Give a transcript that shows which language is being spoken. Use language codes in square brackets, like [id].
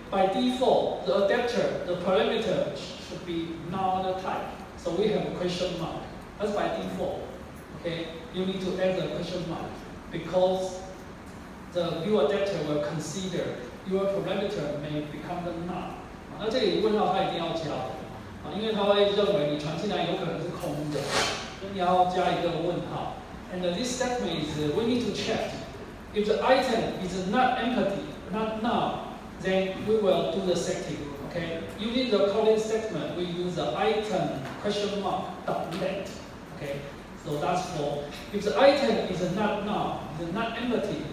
[en] By default, the adapter, the parameter should be null type. So we have a question mark. That's by default. Okay. You need to add the question mark because the view adapter will consider your parameter may become the null. [zh] 那这里问号它一定要加的。因为它会认为你传进来有可能是空的，所以你要加一个问号。 [en] And this statement is we need to check if the item is not empty, not null, then we will do the setting. Okay, using the calling statement, we use the item question mark dot let. Okay, so that's for if the item is not null, is not empty.